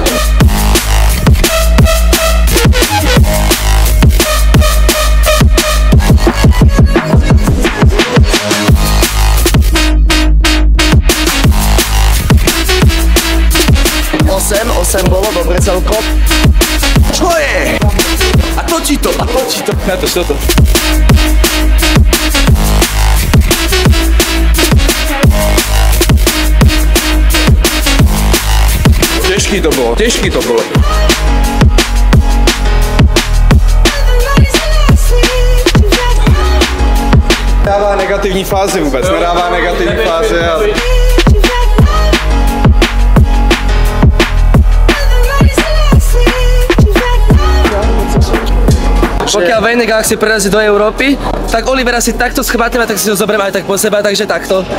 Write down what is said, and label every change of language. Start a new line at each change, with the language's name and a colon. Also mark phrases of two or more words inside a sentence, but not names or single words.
Slovak: Osem bolo, dobre celkom. Čo je? A točí to. Ja to, čo to? Ťažký to bolo.
Czech: Nedává negativní fáze vůbec, nedává negativní fáze, ale...
Slovak: Pokiaľ Wayne Galaxy prerazí do Európy, tak Olivera si takto schvátime, tak si ho zoberiem aj tak po seba, takže takto.